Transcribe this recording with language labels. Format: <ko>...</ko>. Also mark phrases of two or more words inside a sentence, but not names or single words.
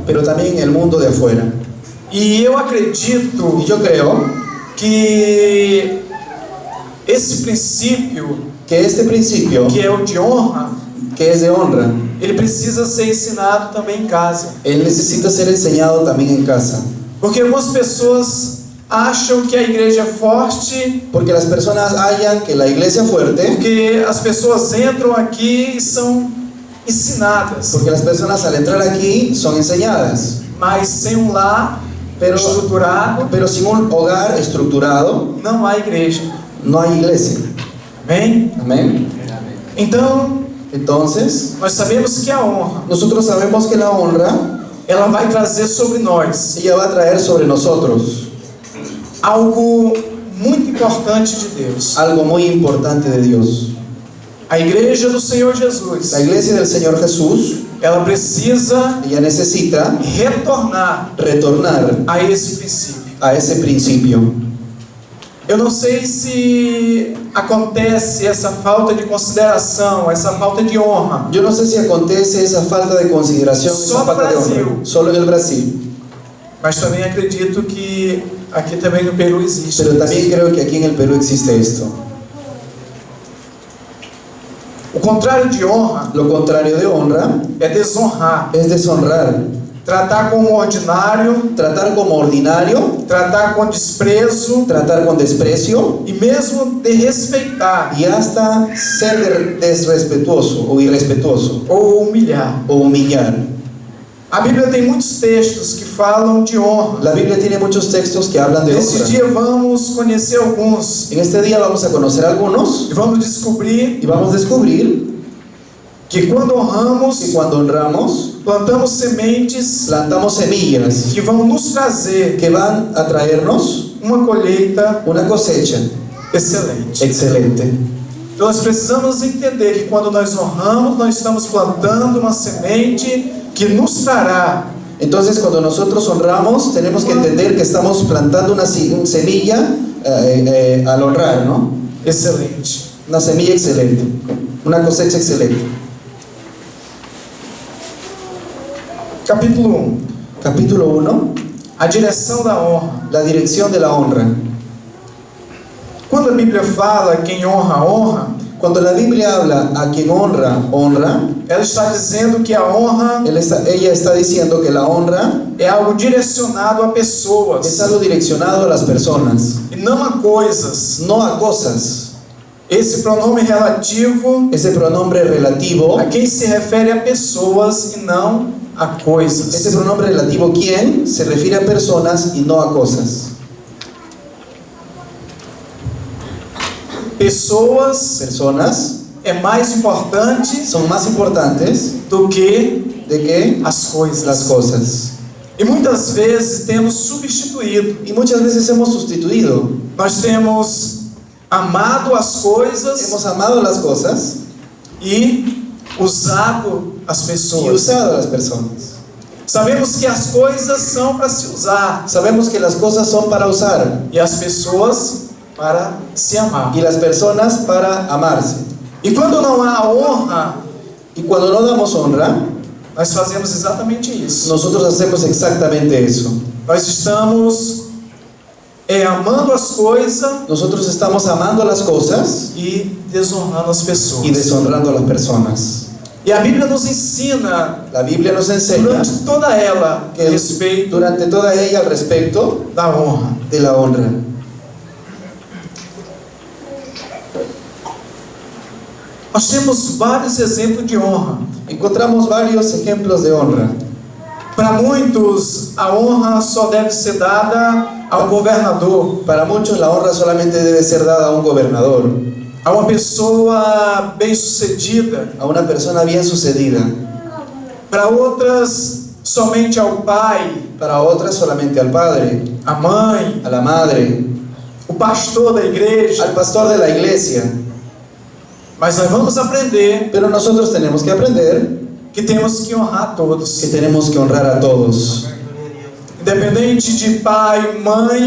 <es>pero también en el mundo de afuera.</es> <pt>E eu acredito</pt> <es>Y yo creo</es> <pt>que esse princípio,</pt> <es>que este principio,</es> <pt>que é o de honra,</pt> <es>que es de honra,</es> <pt>ele precisa ser ensinado também em casa.</pt> <es>él necesita ser enseñado también en casa.</es> <pt>Porque algumas pessoas acham que a igreja é forte,</pt> <es>Porque las personas hallan que la iglesia es fuerte,</es> <pt>porque as pessoas entram aqui e são ensinadas,</pt> <es>porque las personas al entrar aquí son enseñadas,</es> <pt>mas sem um lar estruturado,</pt> <es>pero sin un hogar estructurado</es> <pt>não há igreja.</pt> <es>no hay iglesia.</es> <pt>Amém?</pt> <es>Amén.</es> <pt>Então,</pt> <es>Entonces,</es> <pt>nós sabemos que a honra,</pt> <es>nosotros sabemos que la honra,</es> <pt>ela vai trazer sobre nós</pt> <es>ella va a traer sobre nosotros</es> <pt>algo muito importante de Deus.</pt> <es>algo muy importante de Dios.</es> <pt>A igreja do Senhor Jesus,</pt> <es>La iglesia del Señor Jesús,</es> <pt>ela precisa</pt> <es>ella necesita</es> <pt>retornar</pt> <es>retornar</es> <pt>a esse princípio.</pt> <es>a ese principio.</es> <pt>Eu não sei se acontece essa falta de consideração, essa falta de honra</pt> <es>Yo no sé si acontece esa falta de consideración, esa Solo falta de Brasil. honra, solo en el Brasil.</es> <pt>mas também acredito que aqui também no Peru existe.</pt> <es>Pero también creo que aquí en el Perú existe esto.</es> <pt>O contrário de honra</pt> <es>Lo contrario de honra</es> <pt>é desonrar,</pt> <es>es deshonrar,</es> <pt>tratar como ordinário,</pt> <es>tratar como ordinario,</es> <pt>tratar com desprezo</pt> <es>tratar con desprecio</es> <pt>e mesmo desrespeitar</pt> <es>y hasta ser desrespetuoso o irrespetuoso</es> <pt>ou humilhar.</pt> <es>o humillar.</es> <pt>A Bíblia tem muitos textos que falam de honra.</pt> <es>La Biblia tiene muchos textos que hablan de</es> <pt>Nesse</pt> <es>honra.</es> <pt>dia vamos conhecer alguns</pt> <es>En este día vamos a conocer algunos</es> <pt>e vamos descobrir</pt> <es>y vamos a descubrir</es> <pt>que quando honramos,</pt> <es>que cuando honramos,</es> <pt>plantamos sementes</pt> <es>plantamos semillas</es> <pt>que vão nos trazer</pt> <es>que van a traernos</es> <pt>uma colheita</pt> <es>una cosecha</es> <pt>excelente.</pt> <es>excelente.</es> <pt>Então nós precisamos entender que quando nós honramos, nós estamos plantando uma semente que nos trará</pt> <es>Entonces, cuando nosotros honramos, tenemos que entender que estamos plantando una semilla al honrar, ¿no?</es> <pt>excelente.</pt> <es>Una semilla excelente, una cosecha excelente.</es> <pt>Capítulo 1.</pt> <es>Capítulo 1,</es> <pt>A direção da honra.</pt> <es>la dirección de la honra.</es> <pt>Quando a Bíblia fala quem honra, honra,</pt> <es>Cuando la Biblia habla a quien honra, honra,</es> <pt>ela está dizendo que a honra</pt> <es>ella está diciendo que la honra</es> <pt>é algo direcionado a</pt> <es>es</es> <pt>pessoas</pt> <es>algo direccionado a las personas,</es> <pt>e não a coisas.</pt> <es>no a cosas.</es> <pt>Esse pronome relativo</pt> <es>Ese pronombre relativo,</es> <pt>a quem se refere a pessoas e não a coisas.</pt> <es>ese pronombre relativo quien se refiere a personas y no a cosas.</es> <pt>Pessoas</pt> <es>Personas</es> <pt>é mais importante</pt> <es>son más importantes</es> <pt>do que</pt> <es>de que</es> <pt>as coisas.</pt> <es>las cosas.</es> <pt>E muitas vezes temos substituído.</pt> <es>Y muchas veces hemos sustituido,</es> <pt>Nós temos amado as coisas</pt> <es>hemos amado las cosas</es> <pt>e usado as</pt> <es>y</es> <pt>pessoas.</pt> <es>usado a las personas.</es> <pt>Sabemos que as coisas são para se usar</pt> <es>Sabemos que las cosas son para usar</es> <pt>e as pessoas para se amar.</pt> <es>y las personas para amarse.</es> <pt>E quando não há honra,</pt> <es>Y cuando no damos honra,</es> <pt>nós fazemos exatamente isso.</pt> <es>nosotros hacemos exactamente eso.</es> <pt>Nós estamos amando as coisas</pt> <es>Nosotros estamos amando las cosas</es> <pt>e desonrando as pessoas.</pt> <es>y deshonrando a las personas.</es> <pt>E a Bíblia nos ensina</pt> <es>La Biblia nos enseña</es> <pt>durante toda ela</pt> <es>que</es> <pt>a respeito</pt> <es>durante toda ella al respecto</es> <pt>da honra.</pt> <es>de la honra.</es> <pt>Nós temos vários exemplos de honra.</pt> <es>Encontramos varios ejemplos de honra.</es> <pt>Para muitos, a honra só deve ser dada ao governador,</pt> <es>Para muchos la honra solamente debe ser dada a un gobernador,</es> <pt>a uma pessoa bem-sucedida.</pt> <es>a una persona bien sucedida.</es> <pt>Para outras, somente ao pai,</pt> <es>Para otras solamente al padre,</es> <pt>a mãe,</pt> <es>a la madre,</es> <pt>o pastor da igreja.</pt> <es>al pastor de la iglesia.</es> <pt>Mas nós vamos aprender</pt> <es>Pero nosotros tenemos que aprender</es> <pt>que temos que honrar todos,</pt> <es>que tenemos que honrar a todos,</es> <pt>independente de pai, mãe,</pt>